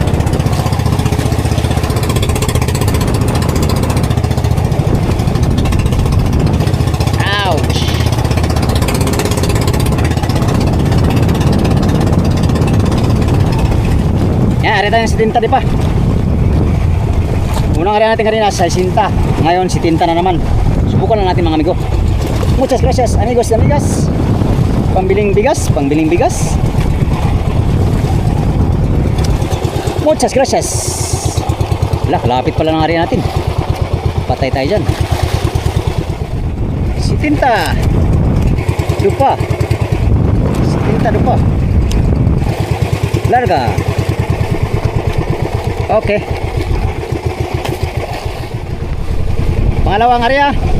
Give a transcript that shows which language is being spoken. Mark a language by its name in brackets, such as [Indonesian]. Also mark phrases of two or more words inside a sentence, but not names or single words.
[Filipino] Ouch. Yan, ari tayo ng 70 di pa. Unang area natin kanina sa 60. Ngayon 70 na naman. Subukan lang natin mga amigo. [Spanish] Muchas gracias amigos y amigas. [Filipino] Pambiling bigas. [Spanish] Muchas gracias. [Filipino] Wala, kalapit pala ng area natin. Patay tayo dyan. 70 dupa. 70 dupa. Larga. Okay. Pangalawang area.